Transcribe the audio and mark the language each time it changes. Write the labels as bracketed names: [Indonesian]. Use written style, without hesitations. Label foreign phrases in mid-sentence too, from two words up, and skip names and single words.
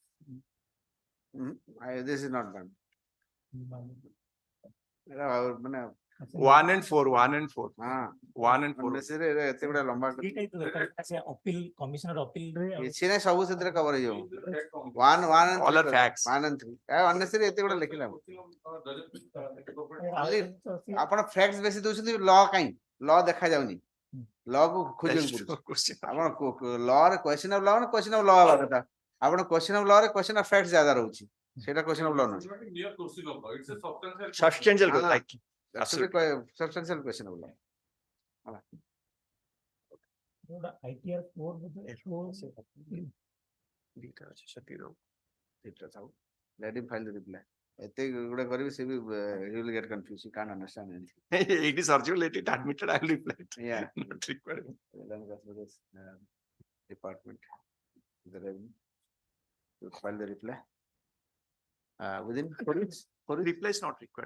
[English] This is not done. [Odia] ଏଇଟା ମାନେ [English] 1 and 4, 1 and 4. [Odia] ହଁ [English] 1 and 4. [Odia] unnecessary ଏତେ ଗୁଡା ଲମ୍ବା [English] appeal commissioner appeal ରେ [Odia] କିଛି ନାହିଁ ସବୁ ସେଥିରେ cover ହେଇଯିବ. 1 and [English] All 3 are facts. [Odia] 1 and 3 unnecessary ଏତେ ଗୁଡା ଲେଖିଲା ଆପଣ facts ବେଶୀ ଦଉଛନ୍ତି law କାଇଁ law ଦେଖା ଯାଉନି law କୁ ଖୋଜିବାକୁ ପଡୁଛି ଆପଣ law ରେ [English] question of law [Odia] ନା [English] question of law [Odia] ହବା କଥା ଆପଣ [English] question of law [Odia] ରେ [English] question of facts [Odia] ज्यादा ରହୁଛି ସେଇଟା [English] question of law [Odia] ନୁହେଁ [English] Substantial, like substantial question of law. ITR 4 Let him file the reply. [Odia] ଏତେ ଗୁଡା କରିବି ସେ ବି [English] he will get confused. He can't understand anything. It is articulated, admitted, I will reply. Yeah. Not required. Department, the revenue. You file the reply. Within 4 weeks. Reply is not required.